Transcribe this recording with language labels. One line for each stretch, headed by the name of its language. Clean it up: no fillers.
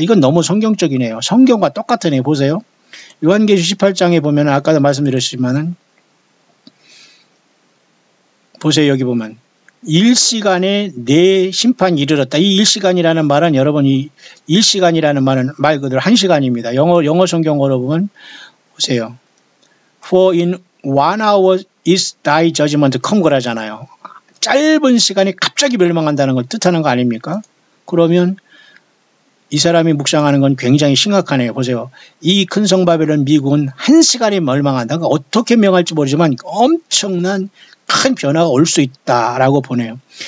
Korean: 이건 너무 성경적이네요. 성경과 똑같으네요. 보세요. 요한계시 18장에 보면 아까도 말씀드렸지만은 보세요. 여기 보면 일시간에 내 심판이 이르렀다. 이 일시간이라는 말은 여러분 이 일시간이라는 말은 말 그대로 1시간입니다. 영어 성경으로 보면 보세요.
English: For in 1 hour is thy judgment come
Korean: 그러잖아요. 짧은 시간에 갑자기 멸망한다는 걸 뜻하는 거 아닙니까? 그러면 이 사람이 묵상하는 건 굉장히 심각하네요. 보세요. 이 큰 성 바벨론 미국은 1시간에 멸망한다. 그러니까 어떻게 명할지 모르지만 엄청난 큰 변화가 올 수 있다라고 보네요.